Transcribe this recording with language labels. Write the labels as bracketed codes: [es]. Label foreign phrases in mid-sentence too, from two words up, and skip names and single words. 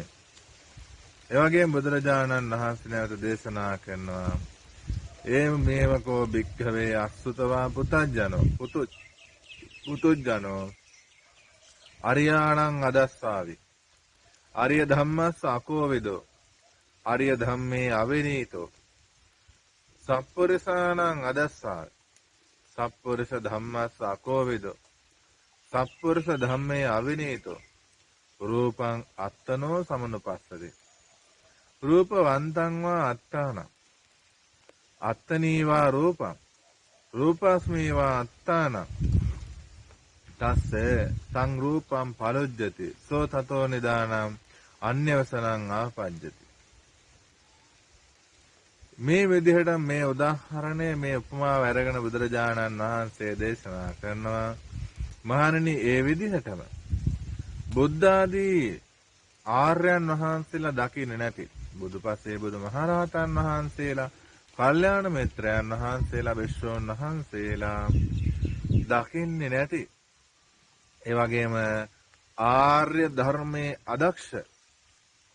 [si] ඒ වගේම බුදුරජාණන් වහන්සේ නැවත දේශනා කරනවා [pi] මේවකෝ භික්ඛවේ අසුතවා පුතුජ්ජනෝ අරියාණං අදස්සාවි ආර්ය ධම්මස්ස අකෝවිදෝ ආර්ය ධම්මේ අවිනීතෝ සප්පුරිසාණං අදස්සාවි සප්පුරිස ධම්මස්ස අකෝවිදෝ සප්පුරිස ධම්මේ අවිනීතෝ රූපං අත්තනෝ සමනුපස්සති රූපවන්තං වා අත්තාන අත්තනීවා රූපං රූපස්මීවා අත්තාන තස්සේ සංරූපං පලොජ්ජති සෝ තතෝ නිදානම් අන්‍යවසනං ආපජ්ජති. [si] මේ විදිහට මේ උදාහරණය මේ උපමාව අරගෙන බුදුරජාණන් වහන්සේ දේශනා කරනවා. මහණෙනි ඒ විදිහටම බුද්ධ ආදී ආර්යයන් වහන්සේලා දකින්නේ නැති බුදුපසේ බුදුමහරහතන් වහන්සේලා, කල්යාණ මිත්‍රයන් වහන්සේලා, විශ්වෝන් වහන්සේලා දකින්නේ නැති ඒ වගේම ආර්ය ධර්මයේ අදක්ෂ